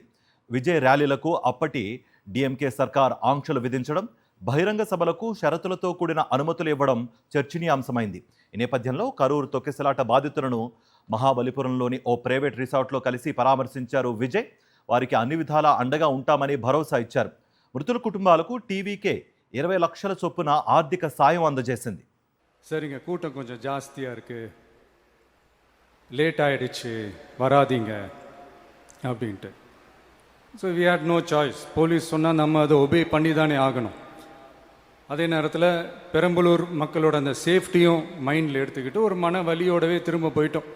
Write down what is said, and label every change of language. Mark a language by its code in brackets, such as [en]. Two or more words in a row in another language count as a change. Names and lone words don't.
[te] విజయ్ ర్యాలీలకు అప్పటి డిఎంకే సర్కార్ ఆంక్షలు విధించడం, బహిరంగ సభలకు షరతులతో కూడిన అనుమతులు ఇవ్వడం చర్చనీయాంశమైంది. ఈ నేపథ్యంలో కరూరు తొక్కిసలాట బాధితులను మహాబలిపురంలోని ఓ ప్రైవేట్ రిసార్ట్లో కలిసి పరామర్శించారు విజయ్. వారికి అన్ని విధాలా అండగా ఉంటామని భరోసా ఇచ్చారు. మృతుల కుటుంబాలకు టీవీకే 20 లక్షల చొప్పున ఆర్థిక సాయం అందజేసింది. [ta] சரிங்க, கூட்டம் கொஞ்சம் ஜாஸ்தியாக இருக்குது, லேட் ஆகிடுச்சு, வராதிங்க அப்படின்ட்டு. [en] So we had no choice. [ta] போலீஸ் சொன்னால் நம்ம அதை ஒபே பண்ணி தானே ஆகணும். அதே நேரத்தில் பெரம்பலூர் மக்களோட அந்த சேஃப்டியும் மைண்டில் எடுத்துக்கிட்டு ஒரு மன வலியோடவே திரும்ப போயிட்டோம்.